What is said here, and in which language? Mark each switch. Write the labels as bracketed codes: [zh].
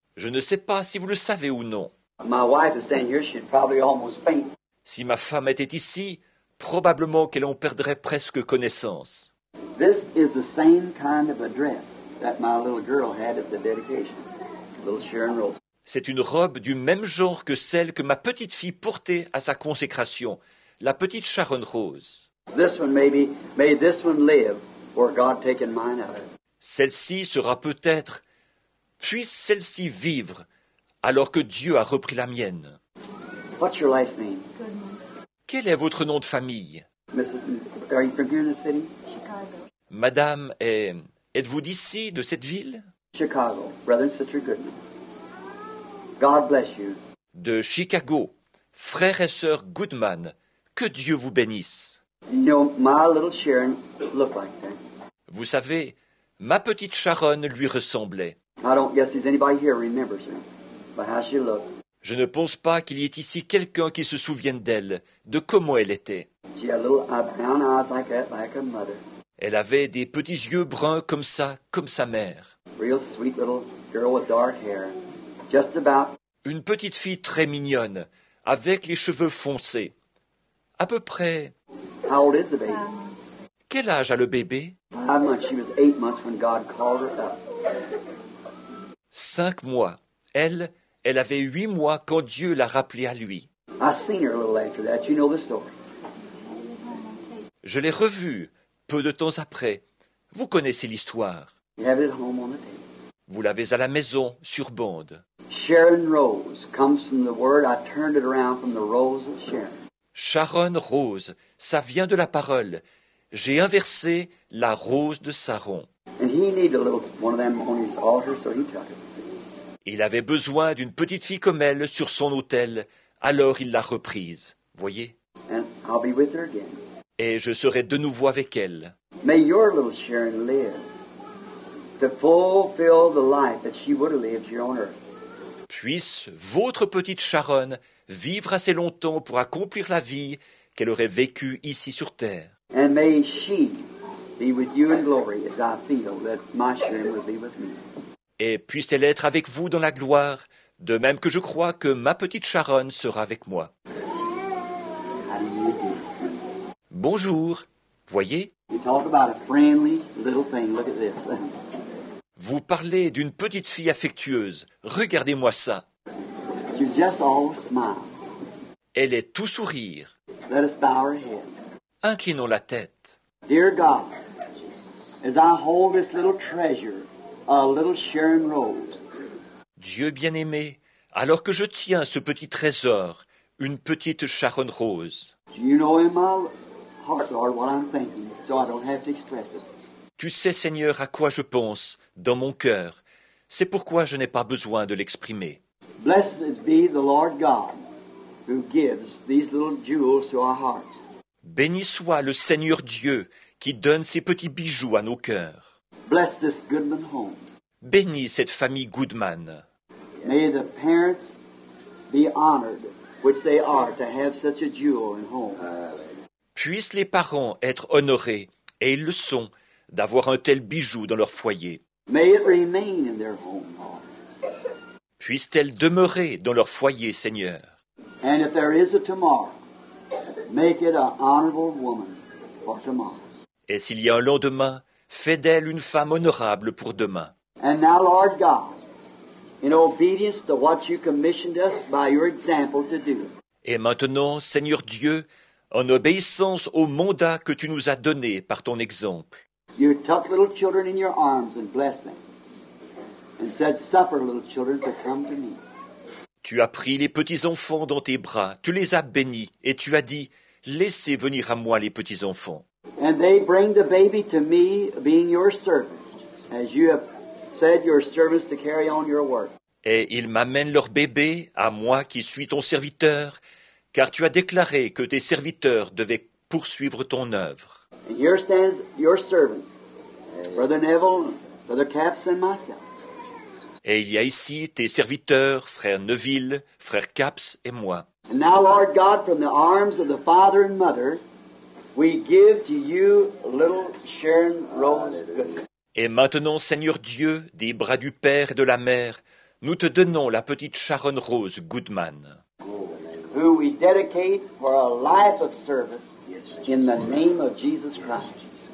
[fr] Je ne sais pas si vous le savez ou non. [en] My wife is standing here. She'd probably almost faint. [fr] Si ma femme était ici, probablement qu'elle en perdrait presque connaissance. [en] This is the same kind of a dress that my little girl had at the dedication. Little Sharon Rose. [fr] C'est une robe du même genre que celle que ma petite fille portait à sa consécration, la petite Sharon Rose. [en] This one may this one live where God taken mine out of it. [fr] Celle-ci sera peut-être, puisse celle-ci vivre, alors que Dieu a repris la mienne. [en] What's your last name? Goodman. [fr] Quel est votre nom de famille? [en] Mrs. Are you from here in the city? Chicago. [fr] Madame, êtes-vous d'ici, de cette ville? [en] Chicago. Brother and Sister Goodman. God bless you. [fr] De Chicago. Frère et sœur Goodman, que Dieu vous bénisse. [en] You know, my little Sharon looked like that. [fr] Vous savez, ma petite Sharon lui ressemblait. [en] I don't guess there's anybody here who remembers her, but how she looked. [fr] Je ne pense pas qu'il y ait ici quelqu'un qui se souvienne d'elle, de comment elle était. [en] She had little brown eyes like that, like her mother. [fr] Elle avait des petits yeux bruns comme ça, comme sa mère. [en] Real sweet little girl with dark hair. Just about. [fr] Une petite fille très mignonne, avec les cheveux foncés. À peu près... [en] How old is the baby? [fr] Quel âge a le bébé? [en] 5 months. She was 8 months when God called her up. [fr] 5 mois. Elle avait 8 mois quand Dieu l'a rappelée à lui. [en] I seen her a little after that. You know the story. [fr] Je l'ai revue peu de temps après. Vous connaissez l'histoire. [en] You have it at home on the table. [fr] Vous l'avez à la maison, sur bande. [en] Sharon Rose comes from the word, I turned it around from the rose of Sharon. [fr] Sharon Rose, ça vient de la parole. J'ai inversé la rose de Saron. [en] And he needed a little one of them on his altar, so he took it. [fr] Il avait besoin d'une petite fille comme elle sur son autel, alors il l'a reprise. Voyez? [en] And I'll be with her again. [fr] Et je serai de nouveau avec elle. [en] May your little Sharon live to fulfill the life that she would have lived here on earth. [fr] Puisse votre petite Sharon vivre assez longtemps pour accomplir la vie qu'elle aurait vécue ici sur terre. [en] And may she be with you in glory as I feel that my Sharon will be with me. [fr] Et puisse-t-elle être avec vous dans la gloire, de même que je crois que ma petite Sharon sera avec moi. [en] How do you do? [fr] Bonjour. Voyez? [en] You talk about a friendly little thing. Look at this. [fr] Vous parlez d'une petite fille affectueuse. Regardez-moi ça. [en] You just always smile. [fr] Elle est tout sourire. [en] Let us bow our heads. [fr] Inclinons la tête. [en] Dear God, as I hold this little treasure, a little Sharon Rose, [fr] Dieu bien-aimé, alors que je tiens ce petit trésor, une petite Sharon Rose, [en] you know in my heart, Lord, what I'm thinking, so I don't have to express it. [fr] tu sais, Seigneur, à quoi je pense, dans mon cœur. C'est pourquoi je n'ai pas besoin de l'exprimer. [en] Blessed be the Lord God who gives these little jewels to our hearts. [fr] Béni soit le Seigneur Dieu qui donne ces petits bijoux à nos cœurs. [en] Bless this Goodman home. [fr] Bénis cette famille Goodman. [en] May the parents be honored, which they are, to have such a jewel in home. [fr] Puissent les parents être honorés, et ils le sont, d'avoir un tel bijou dans leur foyer. [en] May it remain in their home, Lord. [fr] Puisse-t-elle demeurer dans leur foyer, Seigneur. [en] And if there is a tomorrow, make it an honorable woman for tomorrow. [fr] Et s'il y a un lendemain, fais d'elle une femme honorable pour demain. [en] And now, Lord God, in obedience to what you commissioned us by your example to do, [fr] Et maintenant, Seigneur Dieu, en obéissance au mandat que tu nous as donné par ton exemple, [en] you took little children in your arms and blessed them, and said, suffer little children to come to me. [fr] tu as pris les petits-enfants dans tes bras, tu les as bénis, et tu as dit, laissez venir à moi les petits-enfants. [en] And they bring the baby to me, being your servant, as you have said your servants to carry on your work. [fr] Et ils m'amènent leur bébé à moi qui suis ton serviteur, car tu as déclaré que tes serviteurs devaient poursuivre ton œuvre. [en] And here stands your servants, Brother Neville, Brother Capps, and myself. [fr] Et il y a ici tes serviteurs, frère Neville, frère Capps et moi. [en] And now, Lord God, from the arms of the father and mother, we give to you little Sharon Rose Goodman. [fr] Et maintenant, Seigneur Dieu, des bras du Père et de la Mère, nous te donnons la petite Sharon Rose Goodman, [en] Who we dedicate for a life of service in the name of Jesus Christ.